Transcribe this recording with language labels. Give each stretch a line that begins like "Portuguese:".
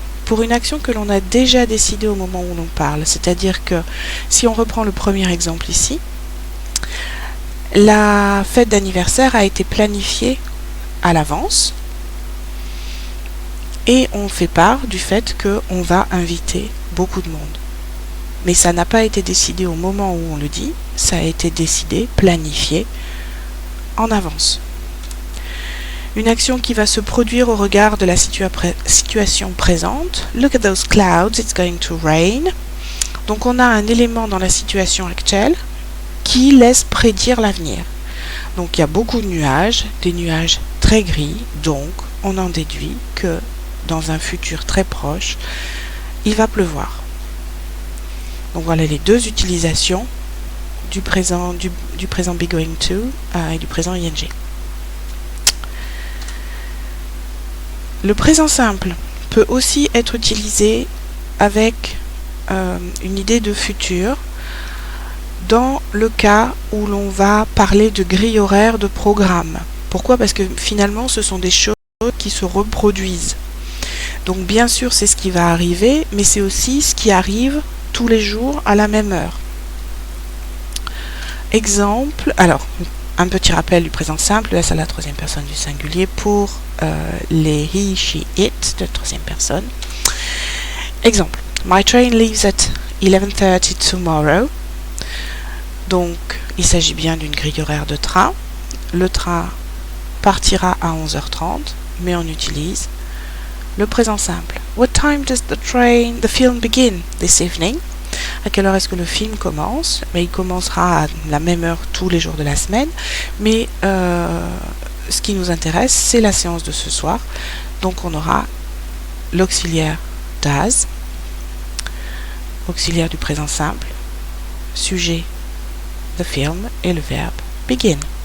French: Pour une action que l'on a déjà décidée au moment où l'on parle. C'est-à-dire que si on reprend le premier exemple ici, la fête d'anniversaire a été planifiée à l'avance et on fait part du fait qu'on va inviter beaucoup de monde. Mais ça n'a pas été décidé au moment où on le dit, ça a été décidé, planifié en avance. Une action qui va se produire au regard de la situation présente.
English: Look at those clouds, it's going to rain.
French: Donc on a un élément dans la situation actuelle qui laisse prédire l'avenir. Donc il y a beaucoup de nuages, des nuages très très gris, donc on en déduit que dans un futur très proche, il va pleuvoir. Donc voilà les deux utilisations du présent be going to et du présent ing. Le présent simple peut aussi être utilisé avec une idée de futur dans le cas où l'on va parler de grille horaire de programme. Pourquoi? Parce que finalement ce sont des choses qui se reproduisent. Donc bien sûr c'est ce qui va arriver, mais c'est aussi ce qui arrive tous les jours à la même heure. Exemple, alors un petit rappel du présent simple, là c'est la troisième personne du singulier pour les he, she, it de troisième personne. Exemple,
English: my train leaves at 11:30 tomorrow.
French: Donc il s'agit bien d'une grille horaire de train. Le train partira à 11h30, mais on utilise le présent simple.
English: What time does the film begin this evening?
French: À quelle heure est-ce que le film commence? Mais il commencera à la même heure tous les jours de la semaine. Mais ce qui nous intéresse, c'est la séance de ce soir. Donc on aura l'auxiliaire does, auxiliaire du présent simple, sujet the film et le verbe begin.